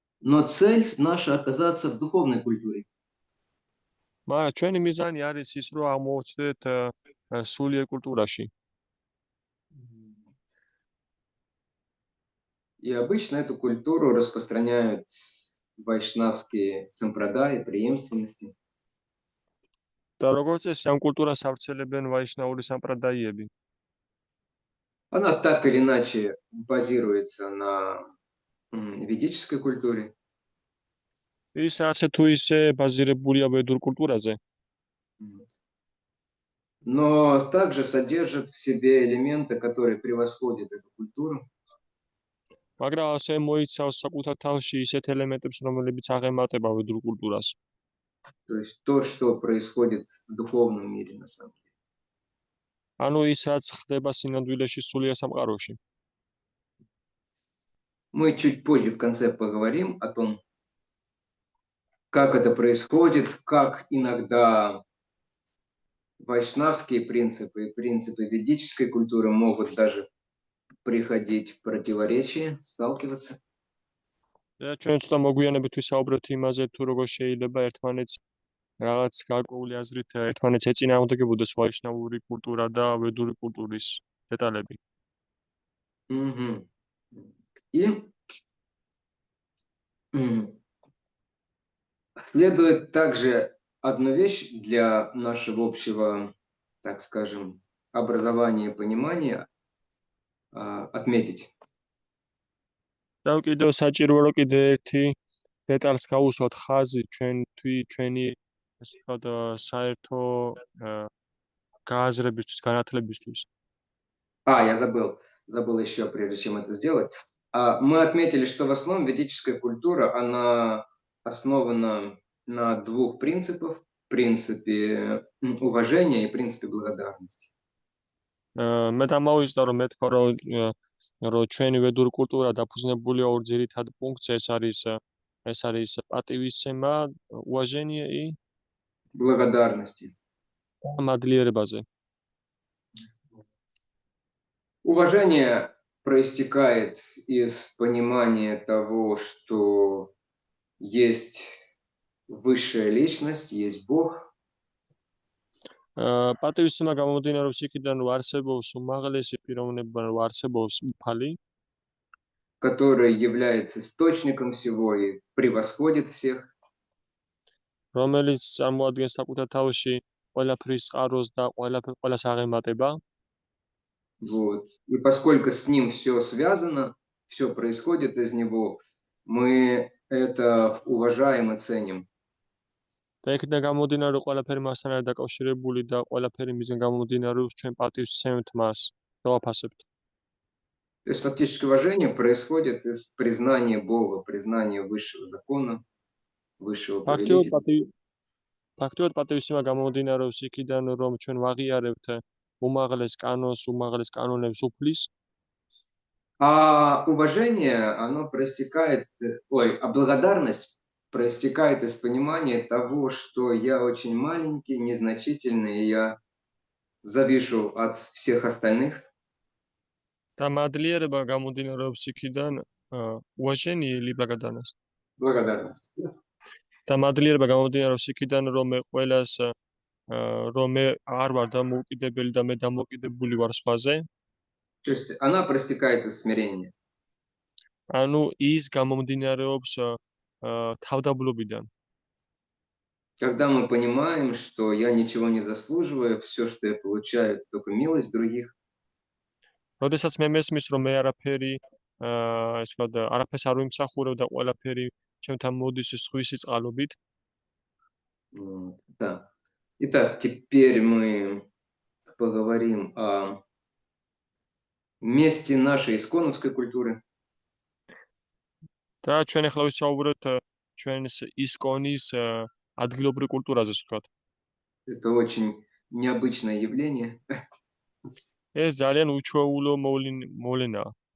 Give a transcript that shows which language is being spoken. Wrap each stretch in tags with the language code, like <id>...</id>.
<ru>Но цель наша оказаться в духовной культуре.</ru> <ka>მაგრამ ჩვენი მიზანი არის ის, რომ აღმოვჩნდეთ სულიერ კულტურაში.</ka> <ru>И обычно эту культуру распространяют вайшнавские сампрадаи, преемственности.</ru> <ka>და როგორც წესი ამ კულტურას ავრცელებენ ვაიშნაური სამპრადაიები.</ka> <ru>Она так или иначе базируется на ведической культуре.</ru> <ka>ის ასე თუ ისე ბაზირებულია ვედურ კულტურაზე.</ka> <ru>Но также содержит в себе элементы, которые превосходят эту культуру.</ru> <ka>მაგრამ ასე მოიცავს საკუთარ თავში ისეთ ელემენტებს, რომლებიც აღემატება ვედურ კულტურას.</ka> <ru>То есть то, что происходит в духовном мире на самом деле.</ru> <ka>ანუ ის რაც ხდება სინამდვილეში სულიერ სამყაროში.</ka> <ru>Мы чуть позже в конце поговорим о том, как это происходит, как иногда вайшнавские принципы и принципы ведической культуры могут даже приходить в противоречие, сталкиваться.</ru> <ka>და ჩვენ ცოტა მოგვიანებით ვისაუბრებთ იმაზე, თუ როგორ შეიძლება ერთმანეთს რაღაც გარკვეული აზრით ერთმანეთს ეწინააღმდეგებოდეს ვაიშნავური კულტურა და ვედური კულტურის დეტალები. Мгм.</ka> <ru>И следует также одну вещь для нашего общего, так скажем, образования и понимания отметить.</ru> <ka>და კიდევ საჭიროა რომ კიდე ერთი დეტალს გავუსვათ ხაზი ჩვენი ასე ვთქვათ საერთო გააზრებისთვის, განათლებისთვის.</ka> <ru>Я забыл еще, прежде чем это сделать. Мы отметили, что в основном ведическая культура, она основана на двух принципах. Принципе уважения и принципе благодарности.</ru> <ka>მე დამოვიზდა რომ მეთქვა რომ ჩვენი ვედური კულტურა დაფუძნებულია ორ ძირითად პუნქტზე, ეს არის პატივისცემა,</ka> <ru>уважение и благодарности.</ru> <ka>მადლიერებაზე.</ka> <ru>Уважение проистекает из понимания того, что есть высшая личность, есть Бог.</ru> <ka>პატივისცემა გამომდინარეობს იქიდან, რომ არსებობს უმაღლესი პიროვნება, რომ არსებობს უფალი,</ka> <ru>который является источником всего и превосходит всех.</ru> <ka>რომელიც წარმოადგენს საკუთარ თავში ყველაფრის წყაროს და ყველას აღემატება.</ka> <ru>Вот. И поскольку с ним все связано, все происходит из него, мы это уважаем и ценим.</ru> <ka>და იქიდან გამომდინარე, რომ ყველაფერი მასთან არის დაკავშირებული და ყველაფერი მისგან გამომდინარე, რომ ჩვენ პატივისცემთ მას და ვაფასებთ.</ka> <ru>То есть фактически уважение происходит из признания Бога, признания высшего закона, высшего повелителя.</ru> <ka>ფაქტობრივად პატივისცემა გამომდინარეობს იქიდან, რომ ჩვენ ვაღიარებთ უმაღლეს კანონს, უმაღლეს კანონებს უფლის.</ka> <ru>А уважение, оно проистекает, а благодарность проистекает из понимания того, что я очень маленький, незначительный, и я завишу от всех остальных.</ru> <ka>და მადლიერება გამომდინარეობს იქიდან,</ka> <ru>уважение или благодарность. Благодарность.</ru> <ka>და მადლიერება გამომდინარეობს იქიდან, რომ მე ყველას რომ მე არ ვარ დამოუკიდებელი და მე დამოუკიდებული ვარ სხვაზე.</ka> <ru>То есть она проистекает из смирения.</ru> <ka>ანუ ის გამომდინარეობს თავდაბლობიდან.</ka> <ru>Когда мы понимаем, что я ничего не заслуживаю, все, что я получаю, только милость других.</ru> <ka>როდესაც მე მესმის, რომ მე არაფერი ასე ვთქვათ, არაფერს არ ვიმსახურებ და ყველაფერი ჩემთან მოდის სხვისი წყალობით.</ka> <ru>Да. Итак, теперь мы поговорим о месте нашей исконовской культуры.</ru> <ka>და ჩვენ ახლა ვისაუბროთ ჩვენს ისკონის ადგილობრივ კულტურაზე, ვთქვათ.</ka> <ru>Это очень необычное явление.</ru> <ka>ეს ძალიან უჩვეულო მოვლენაა.</ka>